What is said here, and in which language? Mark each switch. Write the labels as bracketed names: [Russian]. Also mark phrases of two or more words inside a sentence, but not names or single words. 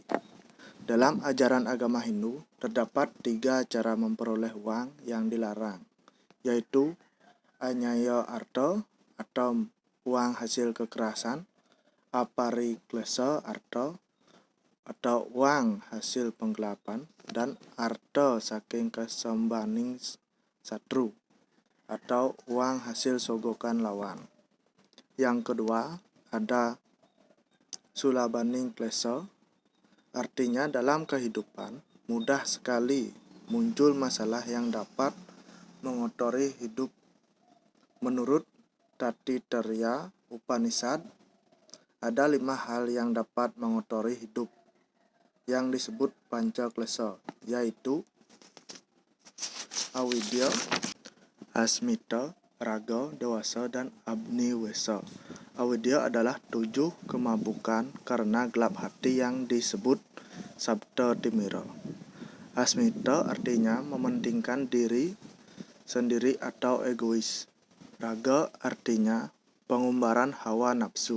[Indonesian] Dalam ajaran agama Hindu, terdapat 3 cara memperoleh uang yang dilarang, yaitu anyaya arta atau uang hasil kekerasan, apariklesa arta atau uang hasil penggelapan, dan arta saking kesembaning satru atau uang hasil sogokan lawan. Yang kedua, ada sulabaning klesa, artinya dalam kehidupan mudah sekali muncul masalah yang dapat mengotori hidup. Menurut Taittiriya Upanishad, ada 5 hal yang dapat mengotori hidup yang disebut panca klesa, yaitu avidya, asmita, raga, dewasa, dan abniwesa. Avidya adalah 7 kemabukan karena gelap hati yang disebut sabta timira. Asmita artinya mementingkan diri sendiri atau egois. Raga artinya pengumbaran hawa nafsu.